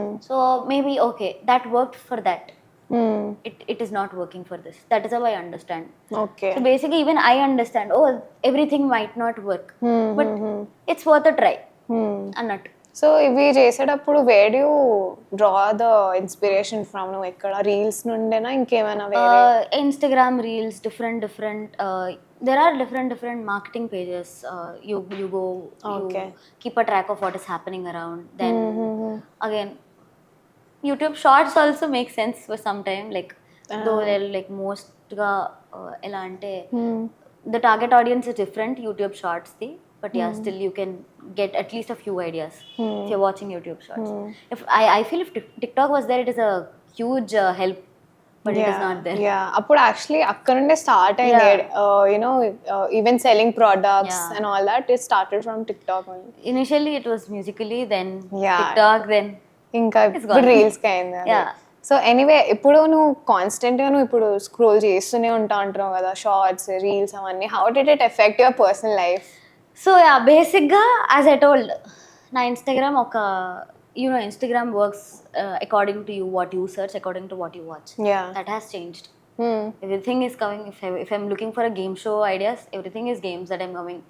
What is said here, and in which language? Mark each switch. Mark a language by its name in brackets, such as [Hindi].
[English] So maybe okay, that worked for that. It is not working for this. That is how I understand. Okay. So basically even I understand, oh, everything might not work, but it's worth a try. Annattu. So ఇవి చేసేటప్పుడు where you draw the inspiration from? [Telugu] నువ్వు ఎక్కడ reels నుండేనా ఇంకేమైనా వేరే? [English] Instagram reels, different there are different marketing pages. You go, Okay. you keep a track of what is happening around. Then again, YouTube shorts also make sense for some time, like though they're like most ga ela ante the target audience is different YouTube shorts the, but yeah, still you can get at least a few ideas if you're watching YouTube shorts. If I feel if TikTok was there, it is a huge help, but it is not there. అప్పుడు actually అక్కడ నుండే start అయింది. You know even selling products and all that it started from TikTok only. Initially it was Musically, then Yeah. TikTok, then [Telugu] ఇంకా ఇప్పుడు రీల్స్కి అయింది. So anyway ఇప్పుడు నువ్వు కాన్స్టెంట్గా నువ్వు ఇప్పుడు స్క్రోల్ చేస్తూనే అంటున్నావు కదా, షార్ట్స్ రీల్స్ అవన్నీ. [English] How did it affect your personal life? So yeah, బేసిక్గా as I told, నా Instagram ఒక Instagram works according to you, what you search, according to what you watch. That has changed. Everything is coming. If I'm looking for a game show ideas, everything is games that I'm coming.